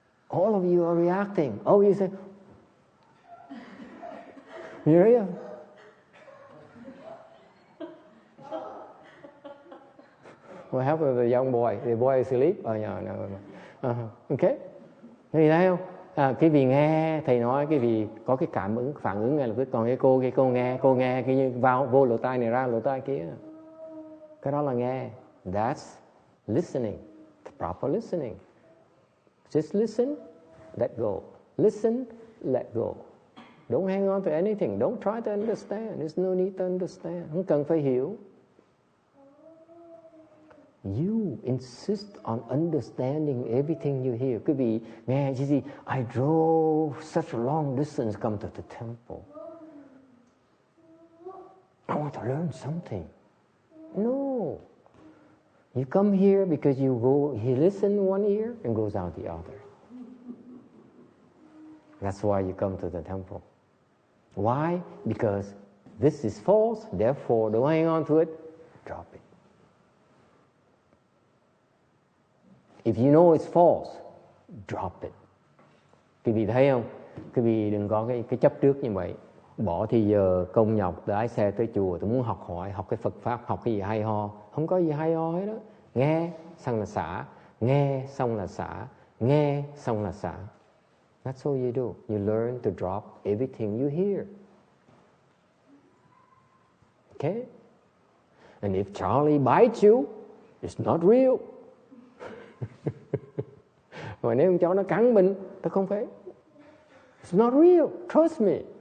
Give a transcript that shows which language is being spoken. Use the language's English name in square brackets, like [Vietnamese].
[English] All of you are reacting. Oh, you say, Mireya. What happened to the young boy? The boy is asleep? Oh, yeah, no. Okay. [Vietnamese] Thấy thấy không? Cái vị nghe thầy nói, cái vị có cái phản ứng ngay lập tức. Còn cái cô nghe cái như vô lỗ tai này ra lỗ tai kia. Cái đó là nghe. [English] That's listening, proper listening. Just listen, let go. Listen, let go. Don't hang on to anything. Don't try to understand. There's no need to understand. [Vietnamese] Không cần phải hiểu. [English] You insist on understanding everything you hear. [Vietnamese] Quý vị nghe, [English] you see, I drove such a long distance come to the temple. I want to learn something. No. You come here because he listens one ear and goes out the other. That's why you come to the temple. Why? Because this is false, therefore don't hang on to it, drop it. If you know it's false, drop it. [Vietnamese] Quý vị thấy không? Quý vị đừng có cái chấp trước như vậy. Bỏ thì giờ công nhọc lái xe tới chùa, tôi muốn học hỏi, học cái Phật Pháp, học cái gì hay ho. Không có gì hay ho hết đó. Nghe xong là xả, nghe xong là xả, nghe xong là xả. [English] That's all you do. You learn to drop everything you hear. Okay? And if Charlie bites you, it's not real. [Vietnamese] Mà nếu con chó nó cắn mình, tôi không phải. [English] It's not real. Trust me.